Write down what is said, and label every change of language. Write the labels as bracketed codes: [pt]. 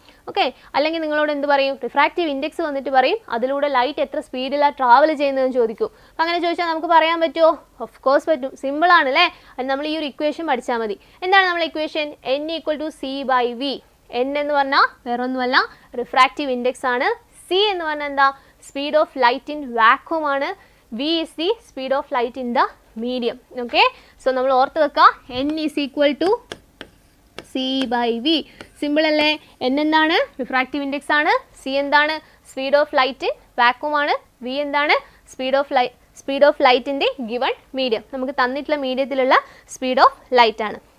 [ml] Okay, അല്ലെങ്കിൽ നിങ്ങളോട് എന്ത് പറയും? റിഫ്രാക്റ്റീവ് ഇൻഡെക്സ് വന്നിട്ട് പറയും അതിലൂടെ ലൈറ്റ് എത്ര സ്പീഡിലാണ് ട്രാവൽ ചെയ്യുന്നതെന്ന് ചോദിക്കും. അപ്പം അങ്ങനെ ചോദിച്ചാൽ നമുക്ക് പറയാൻ പറ്റുമോ? ഓഫ് കോഴ്സ് പറ്റും. സിമ്പിളാണ് അല്ലേ? അത് നമ്മൾ ഈ ഒരു ഇക്വേഷൻ പഠിച്ചാൽ മതി. എന്താണ് നമ്മളെ ഇക്വേഷൻ? N = C/V. N എന്ന് പറഞ്ഞാൽ വേറൊന്നുമല്ല, റിഫ്രാക്റ്റീവ് ഇൻഡെക്സ് ആണ്. C എന്ന് പറഞ്ഞാൽ എന്താ? Speed of light in vacuum ആണ്. [en] V is the speed of light in the medium. [ml] Okay, so നമ്മൾ ഓർത്ത് വെക്കുക, N = C/V. സിമ്പിൾ അല്ലേ? N എന്താണ്? റിഫ്രാക്റ്റീവ് ഇൻഡെക്സ് ആണ്. C എന്താണ്? [en] Speed of light in vacuum ആണ്. V എന്താണ്? Speed of light in the given medium. [ml] നമുക്ക് തന്നിട്ടുള്ള മീഡിയത്തിലുള്ള സ്പീഡ് ഓഫ് ലൈറ്റ് ആണ്.